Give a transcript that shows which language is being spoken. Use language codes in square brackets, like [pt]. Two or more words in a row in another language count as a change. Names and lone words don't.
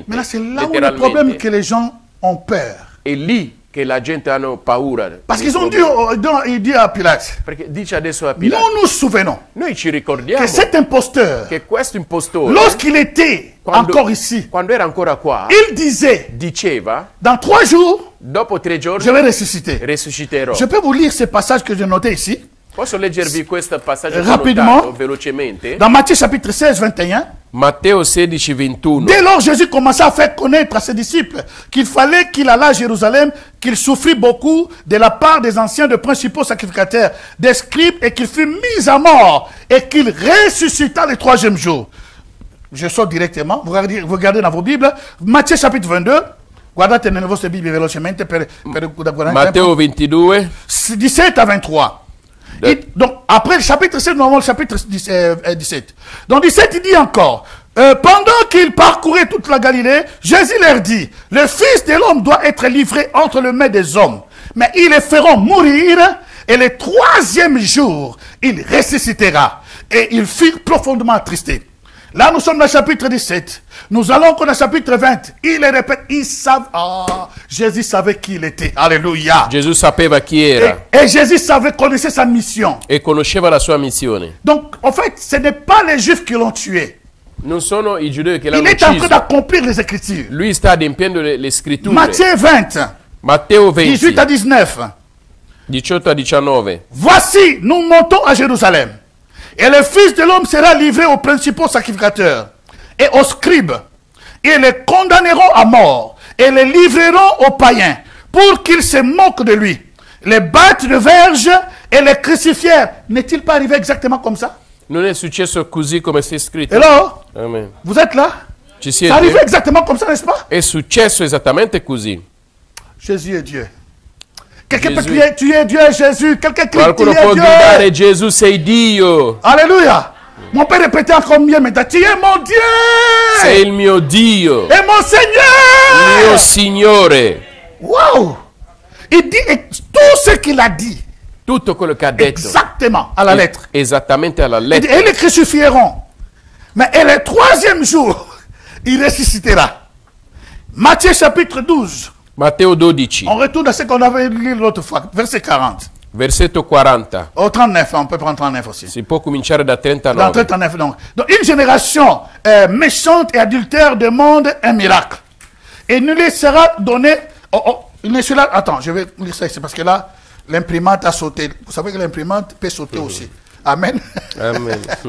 [fr] Mais là, c'est là où le problème que les gens ont peur. [it] È lì che la gente hanno paura. [fr] Parce qu'ils ont dit, il dit à Pilate, [it] Perché dice adesso a Pilato, [fr] nous nous souvenons [it] noi ci ricordiamo [fr] que cet imposteur, [it] che questo impostore, [fr] lorsqu'il était encore ici, [it] quando era ancora qua, [fr] il disait, [it] diceva, [fr] dans 3 jours, [it] dopo 3 giorni [fr] je vais ressusciter. [it] risusciterò. [fr] Je peux vous lire ce passage que j'ai noté ici, [it] Posso leggervi questo passaggio [fr] rapidement, [it] notato velocemente? [fr] dans Matthieu chapitre 16, 21. [it] Matteo 16, 21. [fr] Dès lors, Jésus commença à faire connaître à ses disciples qu'il fallait qu'il allât à Jérusalem, qu'il souffrit beaucoup de la part des anciens, de principaux sacrificateurs, des scribes, et qu'il fut mis à mort, et qu'il ressuscita le 3e jour. Je sors directement, vous regardez dans vos Bibles, Matthieu chapitre 22, [it] guardate nelle vostre Bibbie velocemente per guardare Matteo 22. [fr] 17 à 23. Donc, après le chapitre 7, nous avons le chapitre 17. Donc, 17, il dit encore, pendant qu'il parcourait toute la Galilée, Jésus leur dit, le Fils de l'homme doit être livré entre les mains des hommes, mais ils le feront mourir, et le 3e jour, il ressuscitera. Et ils furent profondément attristés. Là, nous sommes dans le chapitre 17. Nous allons encore dans le chapitre 20. Il le répète, ils savent. Ah, Jésus savait qui il était. Alléluia. [it] Gesù sapeva chi era [fr] Et Jésus connaissait sa mission. [it] e conosceva la sua missione. [fr] Donc, en fait, ce n'est pas les Juifs qui l'ont tué. [it] Non sono i giudei che [fr] Il [it] l'hanno [fr] est en train [it] ucciso. [fr] d'accomplir les Écritures. [it] Lui sta adempiendo le scritture. [fr] Matthieu 20, [it] Matteo [fr] 18 à 20, 19. [it] 18 a 19. [fr] Voici, nous montons à Jérusalem. Et le Fils de l'homme sera livré aux principaux sacrificateurs et aux scribes. Ils les condamneront à mort et les livreront aux païens pour qu'ils se moquent de lui. Les battent de verge et les crucifièrent. N'est-il pas arrivé exactement comme ça? [it] Non è successo così come sta scritto. [fr] Hello? Amen. Vous êtes là? [it] Ci [fr] C'est arrivé [it] siete? [fr] exactement comme ça, n'est-ce pas? [it] È successo esattamente così. [fr] Jésus est Dieu. Quelqu'un peut Jésus. crier, tu es Dieu, Jésus. Quelqu'un crie, tu [it] Qualcuno può [fr] es [it] gridare [fr] Dieu. [it] Gesù sei Dio. [fr] Alléluia. Mon père répétait encore mieux maintenant, tu es mon Dieu. [it] Sei il mio Dio, [fr] Et mon Seigneur. [it] mio Signore. [fr] Wow. Il dit et tout ce qu'il a dit, [it] Tutto quello che ha detto. [fr] exactement, à la lettre. [it] Esattamente alla [fr] Il dit, [it] lettera. [fr] et les crucifieront. Mais et le 3e jour, il ressuscitera. Matthieu chapitre 12. [it] Matteo 12, [fr] On retourne à ce qu'on avait lu l'autre fois, verset 40. [it] versetto 40. [fr] Au 39, on peut prendre 39 aussi. [it] Si può cominciare da [fr] Dans 39. 39, donc. Donc, une génération méchante et adultère demande un miracle. Et ne lui sera donné. Il ne sera. Attends, je vais lire ça ici parce que là, l'imprimante a sauté. Vous savez que l'imprimante peut sauter aussi. Amen. Amen.